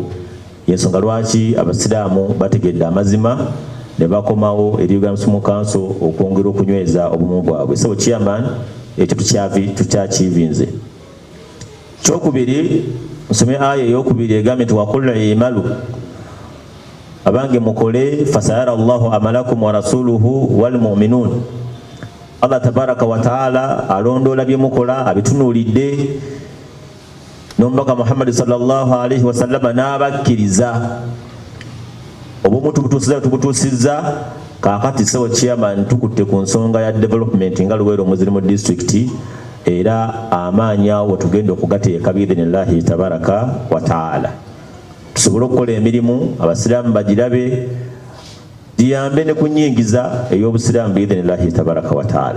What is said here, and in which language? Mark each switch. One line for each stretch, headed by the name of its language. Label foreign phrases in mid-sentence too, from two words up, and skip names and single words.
Ganda: Yensonga lwaki abasiraamu bategedde amazima ne bakomawo eri Uganda Muslim Council okwongera okunyweza obumu bwabwe. So chairman, ekyo tukyakivinze. Kyokubiri, nsome aya ey'okubiri egambye nti
Arabic: وقل اعملوا,
Ganda: abange mukole,
Arabic: فسيرى الله عملكم ورسوله والمؤمنون. الله تبارك وتعالى
Ganda: alondoola bye mukola abitunuulidde, n'omubaka Muhammad
Arabic: صلى الله عليه وسلم
Ganda: n'abakkiriza. Obumu tubutuusizza. Kaakati sewo chairman tukutte ku nsonga ya development nga Luweero Muslim District, era amaanyi awo tugenda okugateeka
Arabic: بإذن الله تبارك وتعالى,
Ganda: tusobole okukola emirimu abasiraamu bagirabe, giyambe ne kunyingiza ey'obusiraamu
Arabic: بإذن الله تبارك وتعالى.